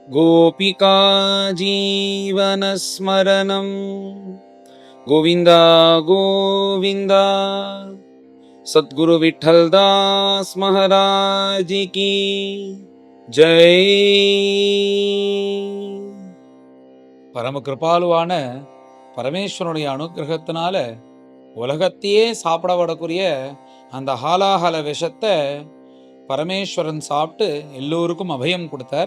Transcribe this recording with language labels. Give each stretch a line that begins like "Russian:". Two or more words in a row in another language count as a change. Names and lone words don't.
Sanskrit: गोपिका जीवनस्मरणं गोविन्द गोविन्द।
Hindi: सद्गुरु विठ्ठलदास महाराज की जय।
Tamil: பரம கிருபாலுவான பரமேஸ்வரனுடைய அனுகிரகத்தினால உலகத்தையே சாப்பிட விடக்கூடிய அந்த ஹாலாஹல விஷத்தை பரமேஸ்வரன் சாப்பிட்டு எல்லோருக்கும் அபயம் கொடுத்தார்.